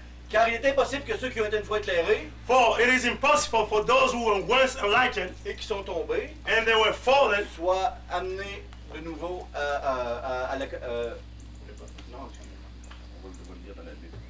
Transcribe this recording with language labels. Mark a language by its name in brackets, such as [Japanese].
[French] Car il est impossible que ceux qui ont été une fois éclairés [English] For it is impossible for those who were once enlightened [French] et qui sont tombés [English] and they were fallen. [French] soient amenés de nouveau à la... non, on va le lire dans la Bible.